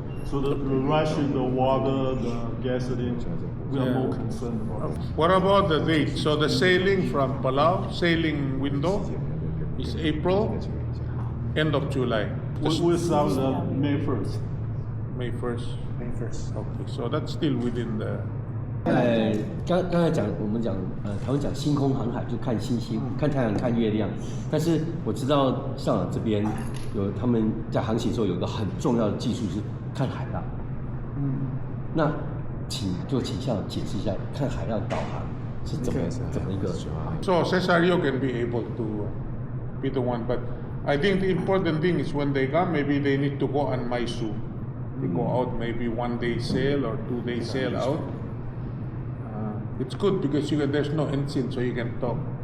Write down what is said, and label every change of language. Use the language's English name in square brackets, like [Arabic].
[English] So the ration, the water, the gasoline, we are more concerned about. What about the date? So the sailing from Palau, sailing window is April, end of July. We start May 1st. May 1st. May 1st. Okay, so that's still within the. [Chinese] 刚才我们讲台湾讲星空航海，就看星星、看太阳、看月亮。但是我知道校长这边他们在航行的时候有一个很重要的技术是看海浪。那请校长解释一下，看海浪导航是怎么一个？ [English] So Sesario can be able to be the one, but I think the important thing is when they come, maybe they need to go on Maisu. They go out maybe 1 day sail or 2 day sail out. It's good because there's no ensign, so you can talk.